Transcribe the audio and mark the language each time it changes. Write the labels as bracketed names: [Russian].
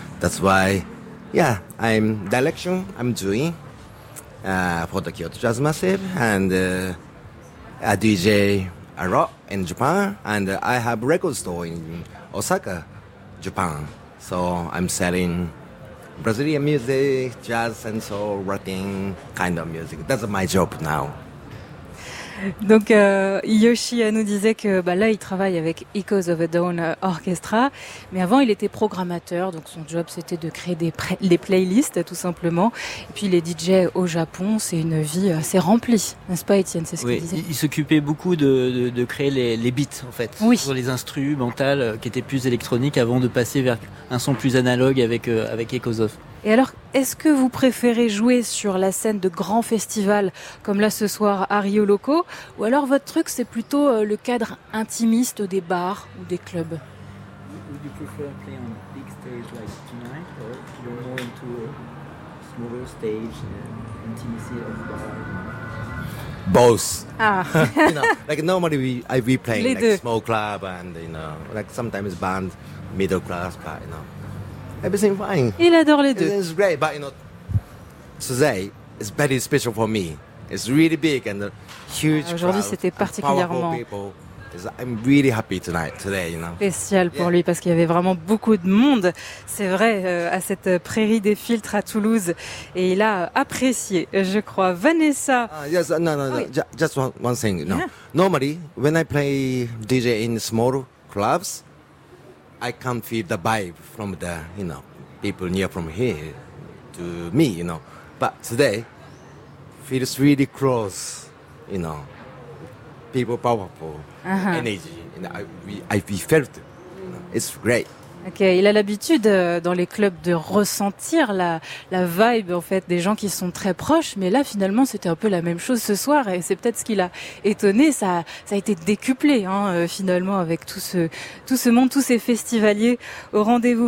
[English] That's why, I'm direction I'm doing for the Kyoto Jazz Massive and a DJ a lot in Japan. And I have record store in Osaka, Japan. So I'm selling Brazilian music, jazz and soul, rocking kind of music. That's my job now. [French] Donc Yoshi nous disait que là il travaille avec Echoes of a Dawn Orchestra, mais avant il était programmateur, donc son job c'était de créer des playlists tout simplement. Et puis les DJ au Japon, c'est une vie assez remplie, n'est-ce pas Étienne? C'est ce qu'il disait. Il s'occupait beaucoup de créer les beats en fait, oui. Sur les instrumentales qui étaient plus électroniques avant de passer vers un son plus analogue avec Echoes of. Et alors, est-ce que vous préférez jouer sur la scène de grands festivals comme là ce soir à Rio Loco, ou alors votre truc c'est plutôt le cadre intimiste des bars ou des clubs? [English] Would you prefer playing on big stage like tonight, or if you're more into a smaller stage, intimacy of bar? Both. Ah. like normally we play like deux. Small club and like sometimes band middle class, but Everything fine. [French] Il adore les deux. [English] It's great, but today it's very special for me. It's really big and a huge. [French] Aujourd'hui, [English] crowd, [French] c'était particulièrement. [English] I'm really happy tonight, today, [French] Spécial pour lui parce qu'il y avait vraiment beaucoup de monde, c'est vrai, à cette Prairie des Filtres à Toulouse, et il a apprécié, je crois. Vanessa. [English] Just one thing. No. Yeah. Normally, when I play DJ in small clubs, I can't feel the vibe from the, people near from here to me, But today, feels really close, People powerful, uh-huh. Energy. I felt it. It's great. [French] Okay, il a l'habitude dans les clubs de ressentir la vibe en fait des gens qui sont très proches, mais là finalement c'était un peu la même chose ce soir et c'est peut-être ce qui l'a étonné. Ça a été décuplé finalement avec tout ce monde, tous ces festivaliers au rendez-vous.